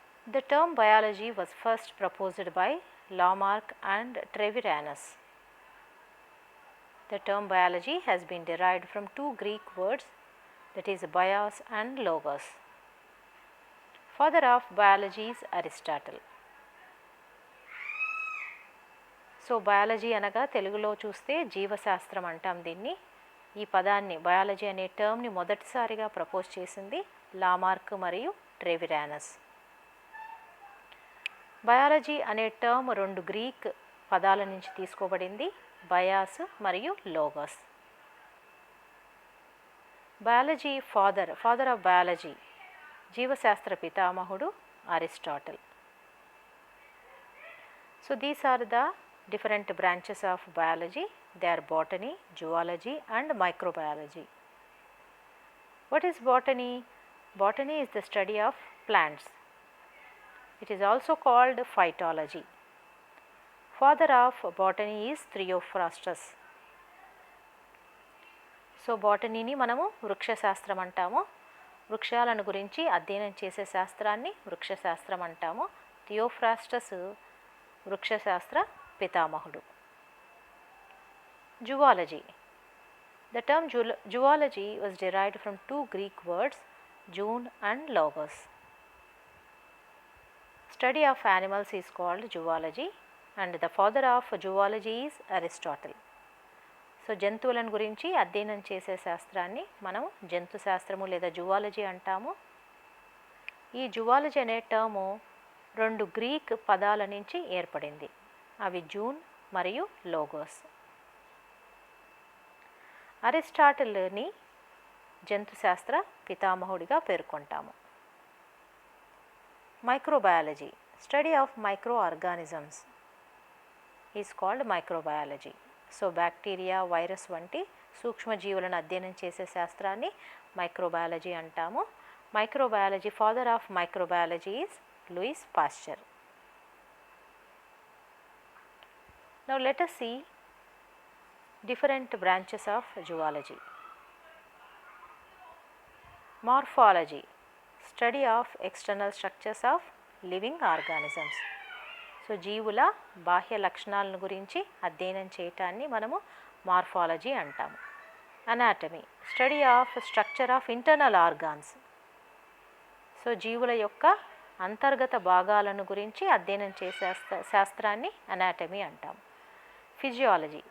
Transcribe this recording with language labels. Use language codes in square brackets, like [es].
[en] The term biology was first proposed by Lamarck and Treviranus. The term biology has been derived from two Greek words, that is bios and logos. Father of biology is Aristotle. [te] So biology అనగా తెలుగులో చూస్తే జీవశాస్త్రం అంటాం దీన్ని. ఈ పదాన్ని biology అనే టర్మ్ని మొదటిసారిగా ప్రపోజ్ చేసింది లామార్క్ మరియు ట్రెవిరానస్. బయాలజీ అనే టర్మ్ రెండు గ్రీక్ పదాల నుంచి తీసుకోబడింది, బయాస్ మరియు Logos. Biology [en] father of biology, [te] జీవశాస్త్ర పితామహుడు Aristotle. [en] So these are the different branches of biology. They are botany, zoology and microbiology. What is botany? Botany is the study of plants. It is also called phytology. Father of botany is Theophrastus. [te] So బాటనీని మనము వృక్షశాస్త్రం అంటాము. వృక్షాలను గురించి అధ్యయనం చేసే శాస్త్రాన్ని వృక్షశాస్త్రం అంటాము. Theophrastus వృక్షశాస్త్ర పితామహుడు. Zoology. [en] The term zoology was derived from two Greek words, zoon and logos. Study of animals is called zoology and the father of zoology is Aristotle. [te] So జంతువులను గురించి అధ్యయనం చేసే శాస్త్రాన్ని మనం జంతు శాస్త్రము లేదా జువాలజీ అంటాము. ఈ జువాలజీ అనే టర్ము రెండు గ్రీక్ పదాల నుంచి ఏర్పడింది, అవి జూన్ మరియు logos. అరిస్టాటిల్ని జంతుశాస్త్ర పితామహుడిగా పేర్కొంటాము. [en] Microbiology. Study of micro organisms is called microbiology. [te] So bacteria, virus వంటి సూక్ష్మజీవులను అధ్యయనం చేసే శాస్త్రాన్ని మైక్రోబయాలజీ అంటాము. [en] Microbiology father of microbiology is Louis Pasteur. Now let us see different branches of zoology. Morphology. Study of external structures of living organisms. [te] So జీవుల బాహ్య లక్షణాలను గురించి అధ్యయనం చేయటాన్ని మనము మార్ఫాలజీ అంటాము. Anatomy. [en] Study of structure of internal organs. [te] So జీవుల యొక్క అంతర్గత భాగాలను గురించి అధ్యయనం చేసే శాస్త్రాన్ని అనాటమీ అంటాము. ఫిజియాలజీ.